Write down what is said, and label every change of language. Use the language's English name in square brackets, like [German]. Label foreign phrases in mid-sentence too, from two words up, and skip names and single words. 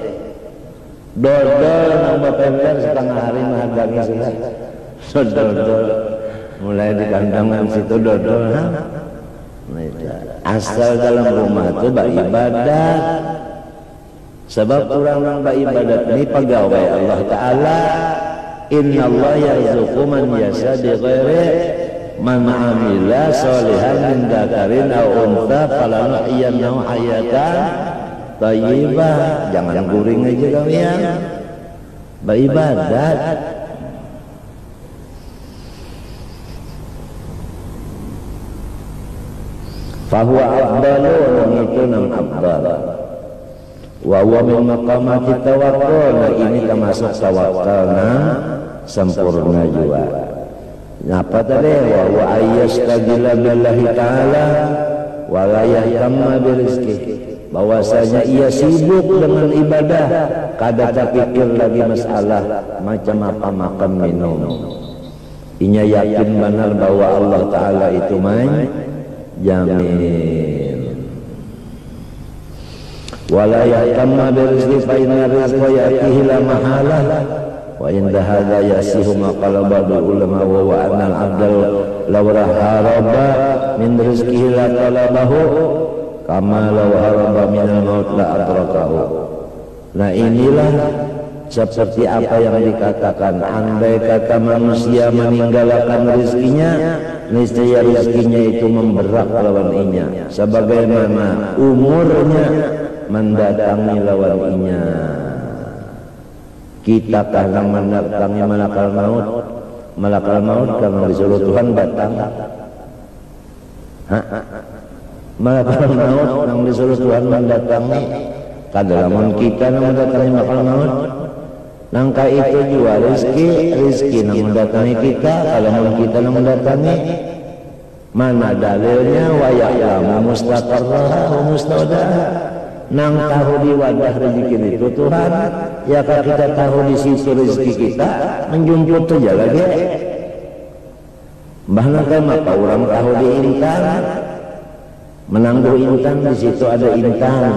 [Banjar] Dodol nang bapender setengah hari menghadangi sudah. Dodol. Mulai di kandangan situ dodol. Asal dalam rumah itu beribadat. Sebab orang yang beribadat ini pegawai Allah Ta'ala. [Arabic] إن الله يرزق من يشاء بغير من عمل صالحا من ذكر أو أنثى فلنحيينه حياة طيبة. [Banjar] Jangan guring aja kalian. Beribadat. [Arabic] فهو أفضل, [Banjar] itu nam afdal. [Arabic] وهو من مقامات التوكل. [Banjar] Nah, ini termasuk tawakkalna sempurna juga. Apa tadi? [Arabic] وهو أن يشتغل بالله تعالى ولا يهتم برزقه. [Banjar] Bahwasanya ia sibuk dengan ibadah, kada terpikir lagi masalah macam apa makan minum. Inya yakin benar bahwa Allah Ta'ala itu jamin. [Arabic] ولا يهتم برزقه فإن الرزق يأتيه لا محالة. وعند هذا يصح ما قال بعض العلماء وأن العبد لو هرب من رزقه لطلبه كما لو هرب من الموت لأدركه. [Banjar] Nah inilah seperti apa yang dikatakan, andai kata manusia meninggalkan rizkinya, niscaya rizkinya itu memberat lawan inya, sebagaimana umurnya mendatangi lawan inya. Kita kadang mendatangi [Arabic] ملك الموت [Banjar] karena disuruh Tuhan datang. [Arabic] ملك الموت [Banjar] yang disuruh Tuhan mendatangi, kadang kita yang mendatangi [Arabic] ملك الموت. [Banjar] Nangka itu juga rizki yang mendatangi kita, kalau kita yang mendatangi. Mana dalilnya? [Arabic] ويعلم مستقرها ومستودعها. [Banjar] Nang tahu di wadah rezeki itu Tuhan, ya kalau kita tahu di situ rezeki kita, menjemput saja lagi. Bahkan maka orang tahu di intan, menangguh intan, di situ ada intan.